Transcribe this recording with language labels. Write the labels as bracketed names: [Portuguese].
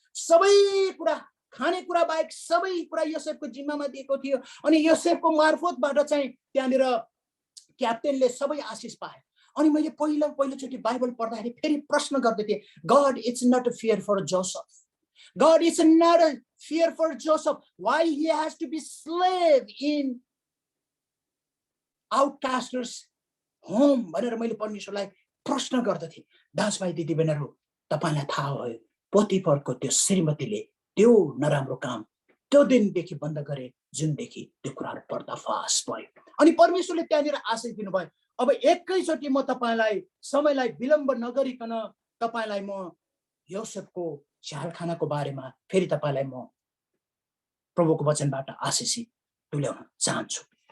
[Nepali] सबै कुरा, खाने कुरा बाहेक सबै कुरा योसेफको जिम्मामा दिएको थियो। अनि योसेफको मार्फतबाट चाहिँ त्यहाँनिर क्याप्टेनले सबै आशिष पाए। [English] अनि मैले पहिलोचोटि बाइबल पढ्दाखेरि फेरि प्रश्न गर्दै थिएँ, [Nepali] God it's not a fear for Joseph, [English] God is not a fear for Joseph. Why he has to be slave in outcasters home? [Nepali] भनेर मैले परमेश्वरलाई प्रश्न गर्दथे। दाजुभाइ दिदीबहिनीहरु, तपाईलाई थाहा भयो पोतिफरको त्यो श्रीमतीले त्यो नराम्रो काम त्यो दिनदेखि बन्द गरे जुनदेखि त्यो कुराहरु पर्दाफास भयो। अनि परमेश्वरले त्यहाँनिर आशिष दिनुभयो। अब एकैचोटि म तपाईलाई समयलाई विलम्ब नगरिकन तपाईलाई म योसेफको झ्यालखानाको बारेमा फेरि तपाईलाई म प्रभुको वचनबाट आशिष तुल्याउन चाहन्छु।